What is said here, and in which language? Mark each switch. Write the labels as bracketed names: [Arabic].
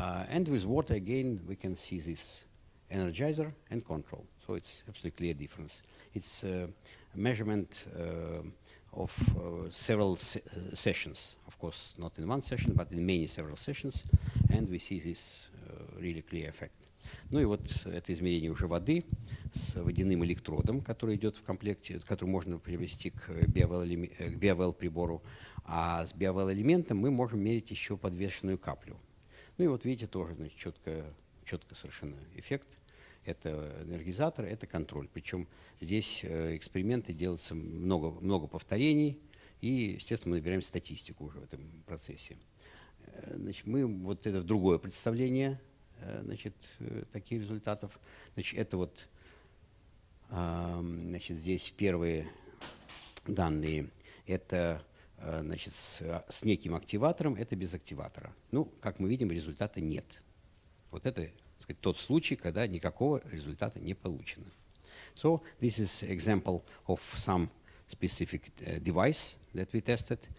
[English] And with water again, we can see this energizer and control. So it's absolutely clear difference. It's a measurement of several sessions. Of course, not in one session, but in many several sessions, and we see this really clear effect. [Russian] Ну и вот это измерение уже воды с водяным электродом, который идет в комплекте, который можно привести к биовел-прибору. А с биовел-элементом мы можем мерить еще подвешенную каплю. Ну и вот видите, тоже значит, четко совершенно эффект. Это энергизатор, это контроль. Причем здесь эксперименты делаются много повторений, и, естественно, мы набираем статистику уже в этом процессе. Значит, мы вот это другое представление, значит, таких результатов. Значит, это вот, значит, здесь первые данные. Это, значит, с неким активатором, это без активатора. Ну, как мы видим, результата нет. Вот это, так сказать, тот случай, когда никакого результата не получено. [English] So, this is example of some specific device that we tested.